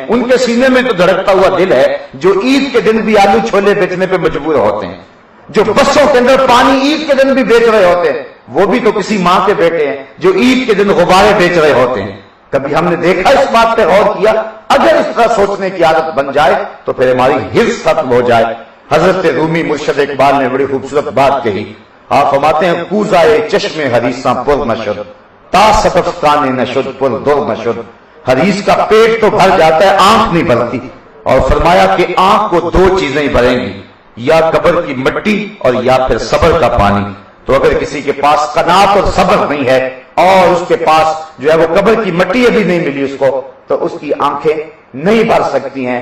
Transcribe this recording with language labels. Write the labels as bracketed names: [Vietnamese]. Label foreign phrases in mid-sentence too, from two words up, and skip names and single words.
[Urdu] ان کے سینے میں تو دھڑکتا ہوا دل ہے جو عید کے دن بھی آلو چھولے بیچنے پہ مجبور ہوتے ہیں، جو بسوں کے اندر پانی عید کے دن بھی بیچ رہے ہوتے ہیں. وہ بھی تو کسی ماں کے بیٹے ہیں جو عید کے دن غبارے بیچ رہے ہوتے ہیں. کبھی ہم نے دیکھا اس بات پہ غور کیا؟ اگر اس طرح سوچنے کی عادت بن جائے تو پھر ہماری حرص ختم ہو جائے. حضرت رومی مرشد اقبال نے بڑی خوبصورت بات کہی. آپ فرماتے ہیں [Persian] کوزائے چشم حریصاں پر نشد تا صدف کانے نشد پر در نشد. [Urdu] حریص کا پیٹ تو بھر جاتا ہے، آنکھ نہیں بھرتی. اور فرمایا کہ آنکھ کو 2 چیزیں ہی بھریں گی، یا قبر کی مٹی اور یا پھر صبر کا پانی. تو اگر کسی کے پاس قناعت اور صبر نہیں ہے اور اس کے پاس جو ہے وہ قبر کی مٹی ابھی نہیں ملی اس کو، تو اس کی آنکھیں نہیں بھر سکتی ہیں.